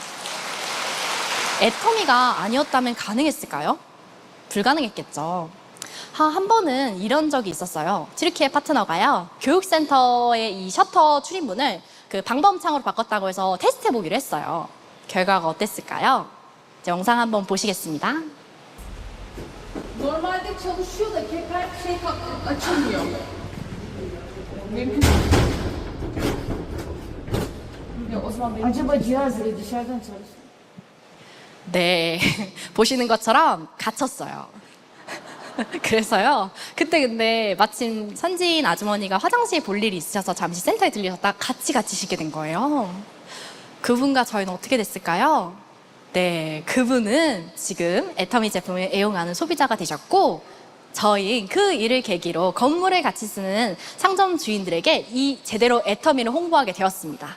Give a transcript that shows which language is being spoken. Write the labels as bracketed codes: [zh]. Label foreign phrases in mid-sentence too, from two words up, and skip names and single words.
[ko] 애터미가 아니었다면 가능했을까요? 불가능했겠죠. 한 번은 이런 적이 있었어요. 튀르키예 파트너가요, 교육센터의 이 셔터 출입문을 그 방범창으로 바꿨다고 해서 테스트 해보기로 했어요. 결과가 어땠을까요? 영상 한번 보시겠습니다. [tr] Normalde çalışıyor da hep şey açılmıyor. Mümkün. Ya o zaman benim Acaba cihaz dışarıdan çalışıyor. [ko] 네, 보시는 것처럼 갇혔어요. 그래서요, 그때 근데 마침 선지인 아주머니가 화장실 볼 일이 있으셔서 잠시 센터에 들리셨다가 같이 쉬게 된 거예요. 그분과 저희는 어떻게 됐을까요? 네, 그분은 지금 애터미 제품을 애용하는 소비자가 되셨고 저희 그 일을 계기로 건물을 같이 쓰는 상점 주인들에게 이 제대로 애터미를 홍보하게 되었습니다.